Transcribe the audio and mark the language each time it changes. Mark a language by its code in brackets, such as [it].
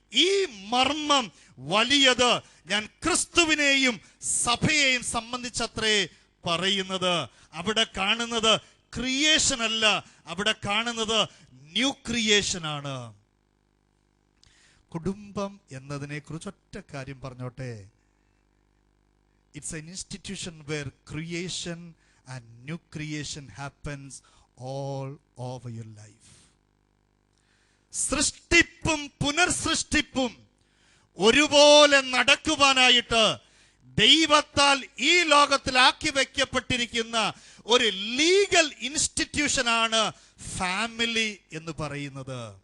[ml] ഈ മർമ്മം വലിയത്. ഞാൻ ക്രിസ്തുവിനെയും സഭയെയും സംബന്ധിച്ചത്രേ പറയുന്നത്. അവിടെ കാണുന്നത് ക്രിയേഷൻ അല്ല, അവിടെ കാണുന്നത് ന്യൂ ക്രിയേഷൻ ആണ്. കുടുംബം എന്നതിനെ കുറിച്ച് ഒറ്റ കാര്യം പറഞ്ഞോട്ടെ. [en] It's an institution where creation and new creation happens all over your life. [ml] സൃഷ്ടിപ്പും പുനർസൃഷ്ടിപ്പും ഒരുപോലെ നടക്കുവാനായിട്ട് ദൈവത്താൽ ഈ ലോകത്തിലാക്കി വയ്ക്കപ്പെട്ടിരിക്കുന്ന ഒരു ലീഗൽ ഇൻസ്റ്റിറ്റ്യൂഷനാണ് ഫാമിലി എന്ന് പറയുന്നത്.